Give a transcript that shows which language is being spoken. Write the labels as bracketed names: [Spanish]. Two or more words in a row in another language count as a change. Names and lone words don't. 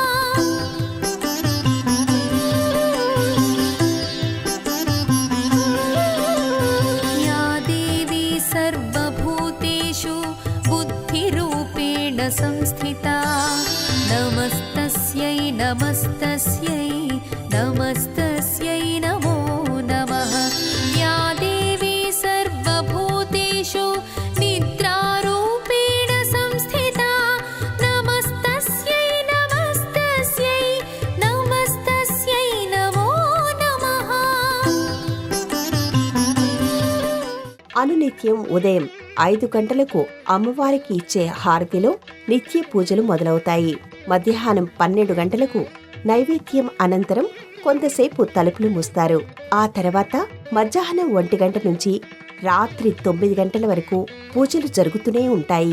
[Sanskrit] या देवी सर्वभूतेषु बुद्धिरूपेण संस्थिता नमस्तस्यै नमस्तस्यै नमस्तस्यै नमो नमः। या देवी सर्वभूतेषु निद्रारूपेण संस्थिता नमस्तस्यै नमस्तस्यै नमस्तस्यै नमो नमः। [Telugu] అనునిత్యం ఉదయం 5 గంటలకు అమ్మవారికి ఇచ్చే హారతిలో నిత్య పూజలు మొదలవుతాయి. మధ్యాహ్నం 12 గంటలకు నైవేద్యం అనంతరం కొంతసేపు తలుపులు మూస్తారు. ఆ తర్వాత మధ్యాహ్నం 1 గంట నుంచి రాత్రి 9 గంటల వరకు పూజలు జరుగుతూనే ఉంటాయి.